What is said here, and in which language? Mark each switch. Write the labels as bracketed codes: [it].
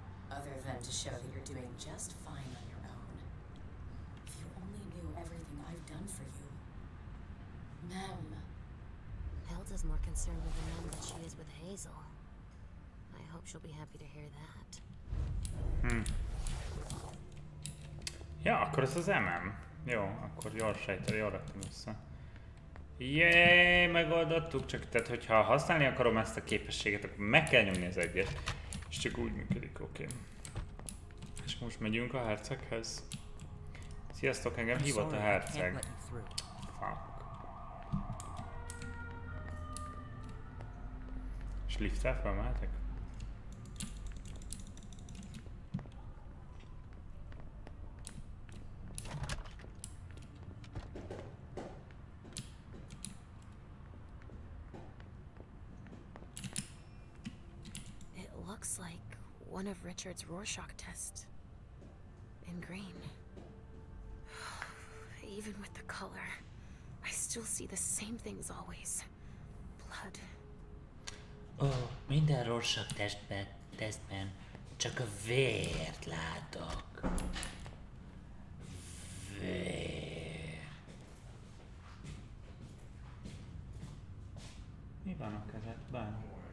[en] Other than to show that you're doing just fine on your own. If you only knew everything I've done for you. Ma'am. Hilda's more concerned with the men than she is with Hazel. I hope she'll be happy to hear that. [hu] Ja, akkor ez az MM. Jó, akkor jól sejtem, jól raktam össze. Jéééé, megoldottuk, csak tehát hogyha használni akarom ezt a képességet, akkor meg kell nyomni az egyet. És csak úgy működik, oké. És most megyünk a herceghez. Sziasztok, engem hívott a herceg. [en] Fuck. [hu] És lifttel felmehetek? [en] Looks like one of Richard's Rorschach tests. In green. Even with the color, I still see the same things always. Blood. [hu] Oh, minden Rorschach tesztben csak a vért látok. Vér. Mi van a kezedben?